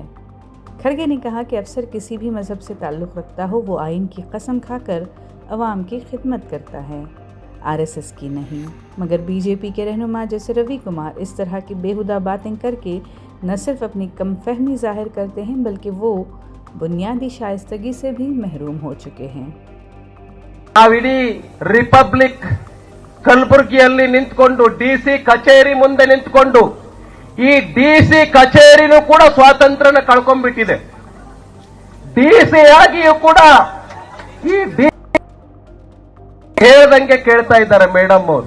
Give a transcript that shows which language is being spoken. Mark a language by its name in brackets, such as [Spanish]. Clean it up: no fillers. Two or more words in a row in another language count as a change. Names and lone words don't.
[Urdu] کھڑگے نے کہا کہ افسر کسی بھی مذہب سے تعلق رکھتا ہو، وہ آئین کی قسم کھا کر عوام کی خدمت کرتا ہے، RSS کی نہیں. مگر بی جے پی کے رہنما جیسے روی کمار اس طرح کی بیہودہ باتیں کر کے نہ صرف اپنی کم فہمی ظاہر کرتے ہیں بلکہ وہ بنیادی شائستگی سے بھی محروم ہو چکے ہیں. [Kannada] ಇಡೀ ರಿಪಬ್ಲಿಕ್ ಕಲಬುರಗಿಯಲ್ಲಿ ನಿಂತ್ಕೊಂಡು DC ಕಚೇರಿ ಮುಂದೆ ನಿಂತ್ಕೊಂಡು ಈ DC ಕಚೇರಿನೂ ಕೂಡ ಸ್ವಾತಂತ್ರ್ಯನ ಕಳ್ಕೊಂಡ್ಬಿಟ್ಟಿದೆ. DC ಆಗಿಯೂ ಕೂಡ ಈ ಹೇಳ್ದಂಗೆ ಕೇಳ್ತಾ ಇದ್ದಾರೆ ಮೇಡಮ್ ಅವರು.